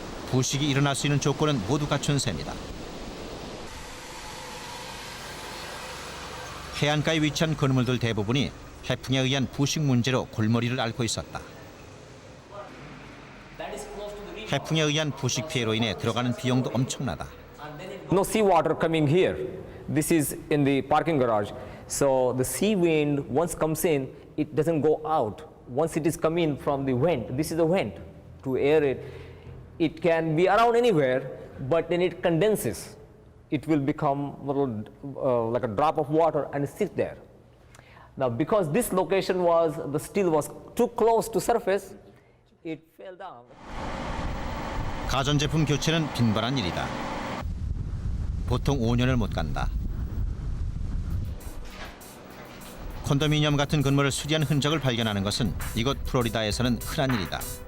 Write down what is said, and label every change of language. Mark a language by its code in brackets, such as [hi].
[ko] 부식이 일어날 수 있는 조건은 모두 갖춘 셈이다. 해안가에 위치한 건물들 대부분이 해풍에 의한 부식 문제로 골머리를 앓고 있었다. 해풍에 의한 부식 피해로 인해 들어가는 비용도 엄청나다. [en] No seawater coming here. This is in the parking garage. So the sea wind once comes in, it doesn't go out. Once it is coming from the vent, this is the vent to air it. It can be around anywhere, but then it condenses. It will become like a drop of water and sit there. Now, because this location the steel was too close to surface, it fell down. [ko] 가전제품 교체는 빈번한 일이다. 보통 5년을 못 간다. 콘도미니엄 같은 건물을 수리한 흔적을 발견하는 것은 이곳 플로리다에서는 흔한 일이다.